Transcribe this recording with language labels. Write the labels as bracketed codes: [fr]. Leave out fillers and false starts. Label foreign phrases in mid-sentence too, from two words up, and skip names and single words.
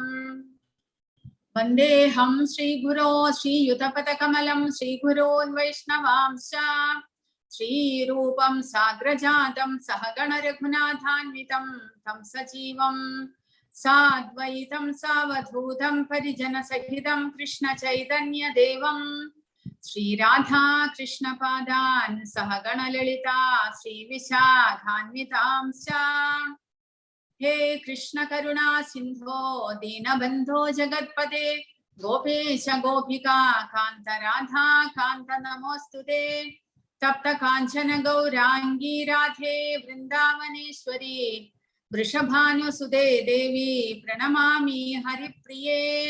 [sa] वन्देहं श्रीगुरो श्रीयुतपदकमलं श्रीगुरोन् वैष्णवांश श्रीरूपं साग्रजातं सहगण रघुनाथान्वितं तं सजीवं साद्वैतं सावधूतं परिजनसहितं कृष्ण चैतन्यदेवं श्रीराधा कृष्णपादान् सहगण ललिता श्रीविशाखान्वितांश. हे कृष्ण करुणा सिंधो दीनबंधो जगत्पते गोपेश गोपिका कांत राधा कांत नमोस्तुते. तप्त कांचन गौरांगी राधे वृंदावनेश्वरी वृषभानुसुते देवी प्रणमामि हरिप्रिये.